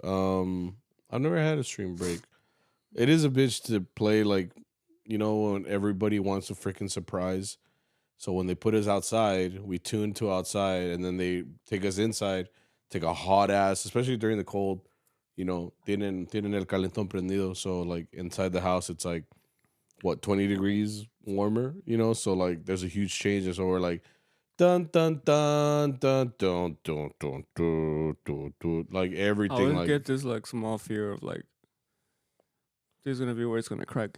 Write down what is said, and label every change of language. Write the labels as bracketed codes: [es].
[en] I've never had a string break. It is a bitch to play like, you know, when everybody wants a freaking surprise. So when they put us outside, we tune to outside, and then they take us inside, take a hot ass, especially during the cold. [es] You know, tienen el calentón prendido. [en] So like inside the house, it's like what 20 degrees warmer. You know, so like there's a huge change. And so we're like, dun dun dun dun dun dun dun dun dun dun, like everything. I always like get this like small fear of like there's gonna be where it's gonna crack.